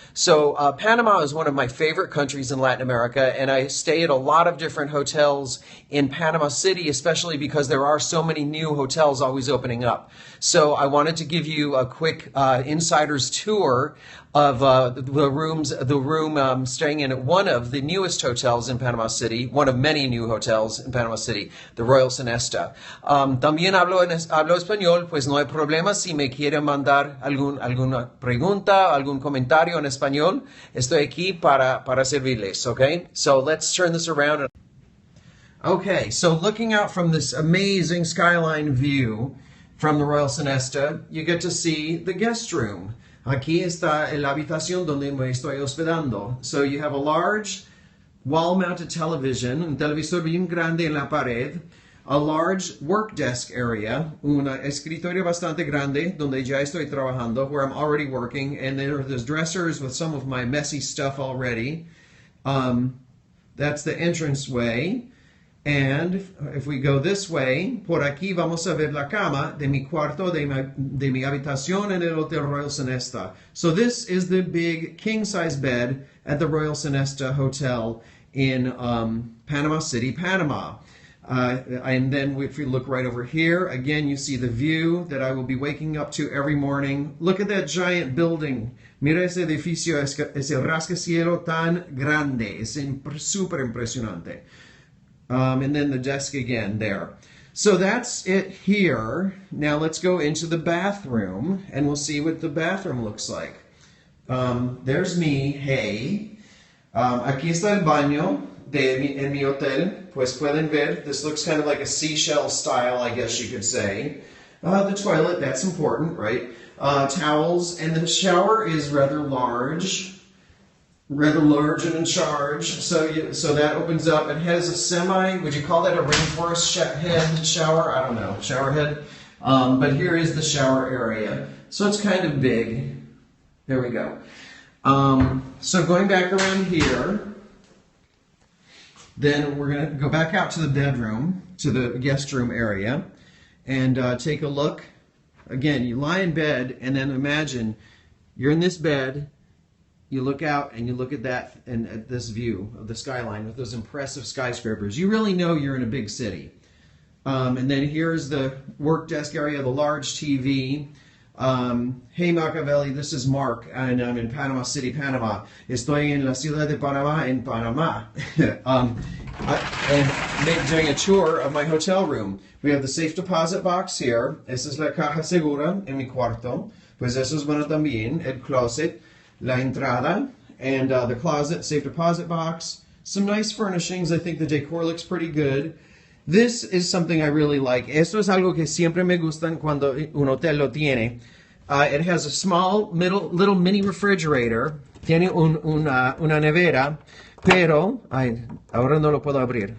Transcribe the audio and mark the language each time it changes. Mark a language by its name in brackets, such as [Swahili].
[English] So Panama is one of my favorite countries in Latin America, and I stay at a lot of different hotels in Panama City, especially because there are so many new hotels always opening up. So I wanted to give you a quick insider's tour of the room staying in at one of the newest hotels in Panama City, one of many new hotels in Panama City, the Royal Sonesta. [Spanish] También hablo español, pues no hay problema si me quiere mandar alguna pregunta, algún comentario en español. Estoy aquí para servirles, okay? [English] So let's turn this around. Okay, so looking out from this amazing skyline view from the Royal Sonesta, you get to see the guest room. [Spanish] Aquí está la habitación donde me estoy hospedando. [English] So you have a large wall-mounted television, [Spanish] un televisor bien grande en la pared, [English] a large work desk area, [Spanish] un escritorio bastante grande donde ya estoy trabajando, [English] where I'm already working, and there's dressers with some of my messy stuff already. That's the entranceway. And if we go this way, [Spanish] por aquí vamos a ver la cama de mi cuarto, de mi habitación en el Hotel Royal Sonesta. [English] So this is the big king-size bed at the Royal Sonesta Hotel in Panama City, Panama. And then if we look right over here, again, you see the view that I will be waking up to every morning. Look at that giant building. [Spanish] Mira ese edificio, ese rascacielos tan grande. Es super impresionante. [English] And then the desk again there. So that's it here. Now let's go into the bathroom and we'll see what the bathroom looks like. There's me, hey. [Spanish] Aquí está el baño en mi hotel. Pues pueden ver, [English] this looks kind of like a seashell style, I guess you could say. The toilet, that's important, right? Towels, and the shower is rather large and in charge. So that opens up. It has a semi, would you call that a rainforest head shower? I don't know, shower head. But here is the shower area. So it's kind of big. There we go. So going back around here, then we're going to go back out to the bedroom, to the guest room area, and take a look. Again, you lie in bed, and then imagine you're in this bed. You look out and you look at that and at this view of the skyline with those impressive skyscrapers. You really know you're in a big city. And then here's the work desk area, the large TV. Hey Machiavelli, this is Mark, and I'm in Panama City, Panama. [Spanish] Estoy en la ciudad de Panama, en Panama. [English] And doing a tour of my hotel room. We have the safe deposit box here. [Spanish] Esa es la caja segura en mi cuarto. Pues eso es bueno también, el closet. La entrada, [English] and the closet, safe deposit box, some nice furnishings. I think the decor looks pretty good. This is something I really like. [Spanish] Esto es algo que siempre me gustan cuando un hotel lo tiene. [English] It has a small, little mini refrigerator. [Spanish] Tiene una nevera, pero, ahora no lo puedo abrir.